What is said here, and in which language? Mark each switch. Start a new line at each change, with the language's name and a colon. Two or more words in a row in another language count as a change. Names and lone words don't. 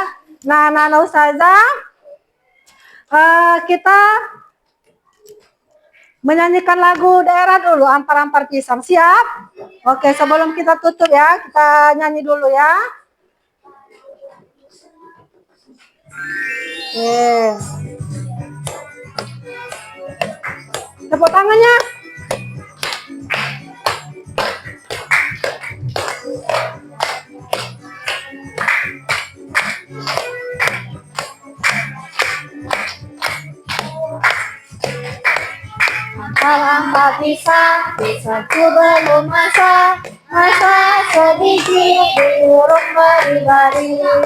Indonesian: Nah, anak-anak ustazah, kita menyanyikan lagu daerah dulu, Ampar-Ampar Pisang. Siap? Oke, sebelum kita tutup ya, kita nyanyi dulu ya. Oke. Tepuk tangannya.
Banjar: Ampar-ampar pisang, pisangku belum masak, masak sedikit diurut bari-bari.